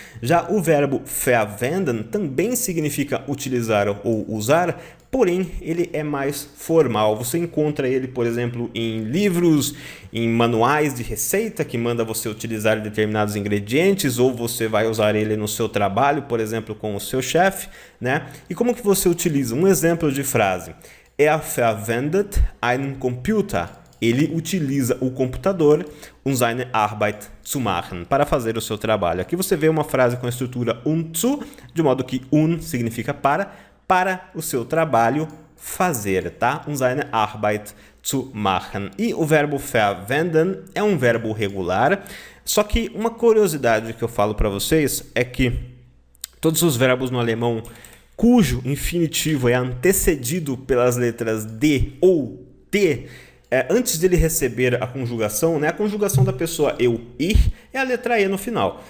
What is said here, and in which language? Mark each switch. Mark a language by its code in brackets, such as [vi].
[pt] Já o verbo verwenden também significa utilizar ou usar, porém ele é mais formal. Você encontra ele, por exemplo, em livros, em manuais de receita que manda você utilizar determinados ingredientes, ou você vai usar ele no seu trabalho, por exemplo, com o seu chefe, né? E como que você utiliza? Um exemplo de frase: [de] Er verwendet einen Computer. [pt] Ele utiliza o computador, [de] um seine Arbeit zu machen, [pt] para fazer o seu trabalho. Aqui você vê uma frase com a estrutura zu, de modo que significa para o seu trabalho fazer, tá? [de] Um seine Arbeit zu machen. [pt] E o verbo verwenden é um verbo regular, só que uma curiosidade que eu falo para vocês é que todos os verbos no alemão cujo infinitivo é antecedido pelas letras D ou T, antes dele receber a conjugação, né? A conjugação da pessoa eu, ir, é a letra E no final.